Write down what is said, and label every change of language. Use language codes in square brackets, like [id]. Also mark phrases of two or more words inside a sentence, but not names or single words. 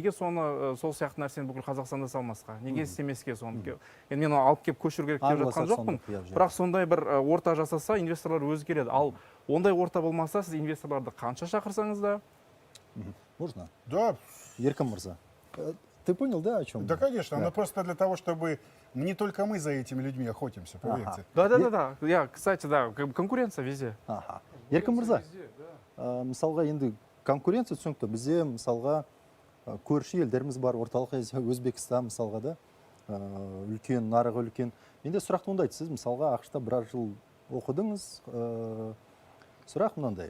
[kk] Неге соны сол сияқты нәрсені бүкіл Қазақстанда салмасқа? Неге істемеске соны? Енді мен алып келіп көшіру керек деп жатқан жоқпын. Бірақ сондай бір орта жасаса, инвесторлар өзі келеді. Ал ондай орта болмаса, сіз инвесторларды қанша шақырсаңыз да? [ru] Можно? Да. [kk] Еркін мырза. [ru] Ты понял, да, о чем? Да, конечно, но просто для того, чтобы не только мы за этими людьми охотимся, поверьте. Да. Кстати, да, конкуренция везде. [kk] Еркін мырза, мысалға енді конкуренция түсінікті. Бізде мысалға көрші елдеріміз бар, орталық Азия, Өзбекстан мысалға да үлкен, нарығы үлкен. Менде сұрақ туындайды, сіз мысалға ақшта біраз жыл оқыдыңыз. Сұрақ мынандай.